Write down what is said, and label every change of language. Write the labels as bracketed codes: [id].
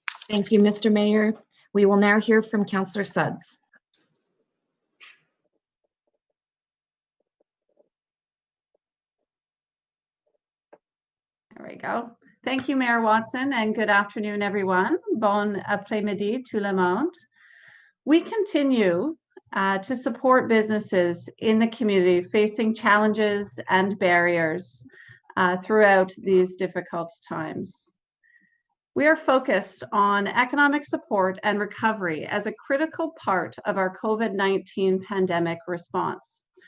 [en] Thank you, Mr. Mayor. We will now hear from Councillor Suds. There we go. Thank you, Mayor Watson, and good afternoon, everyone. [fr] Bon après-midi tout le monde. [en] We continue to support businesses in the community facing challenges and barriers throughout these difficult times. We are focused on economic support and recovery as a critical part of our COVID-19 pandemic response.